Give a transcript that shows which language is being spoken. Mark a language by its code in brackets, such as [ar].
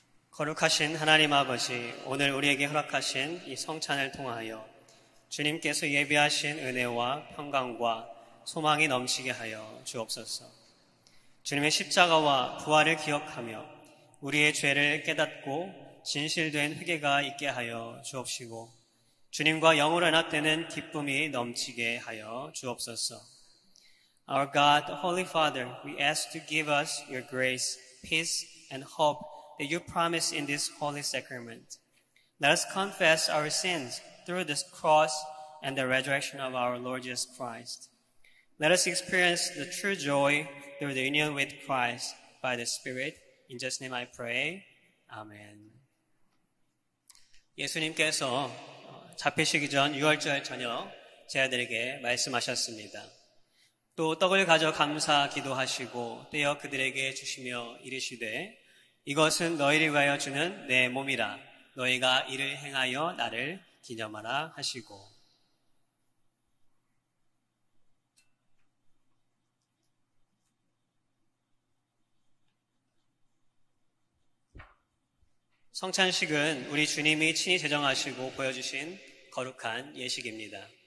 [ko] 거룩하신 하나님 아버지, 오늘 우리에게 허락하신 이 성찬을 통하여 주님께서 예비하신 은혜와 평강과 소망이 넘치게 하여 주옵소서. 주님의 십자가와 부활을 기억하며 우리의 죄를 깨닫고 진실된 회개가 있게 하여 주옵시고 주님과 영으로 연합되는 기쁨이 넘치게 하여 주옵소서. [en] Our God, Holy Father, we ask to give us your grace, peace, and hope that you promise in this holy sacrament. Let us confess our sins through this cross and the resurrection of our Lord Jesus Christ. Let us experience the true joy through the union with Christ by the Spirit. In Jesus' name I pray. 아멘. [ko] 예수님께서 잡히시기 전 유월절 저녁 제자들에게 말씀하셨습니다. 또 떡을 가져 감사 기도하시고 떼어 그들에게 주시며 이르시되 이것은 너희를 위하여 주는 내 몸이라 너희가 이를 행하여 나를 기념하라 하시고 성찬식은 우리 주님이 친히 제정하시고 보여주신 거룩한 예식입니다.